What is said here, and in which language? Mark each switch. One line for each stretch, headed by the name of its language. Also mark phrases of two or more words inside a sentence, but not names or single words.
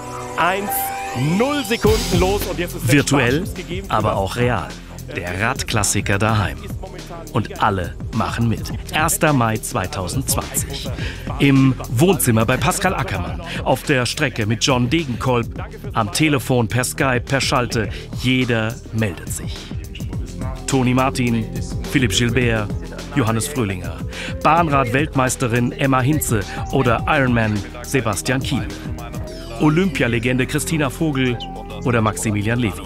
German: 0 Sekunden los und jetzt ist virtuell, aber auch real. Der Radklassiker daheim. Und alle machen mit. 1. Mai 2020. Im Wohnzimmer bei Pascal Ackermann. Auf der Strecke mit John Degenkolb. Am Telefon, per Skype, per Schalte. Jeder meldet sich. Toni Martin, Philipp Gilbert, Johannes Fröhlinger. Bahnrad-Weltmeisterin Emma Hinze oder Ironman Sebastian Kienle. Olympialegende Christina Vogel oder Maximilian Levy.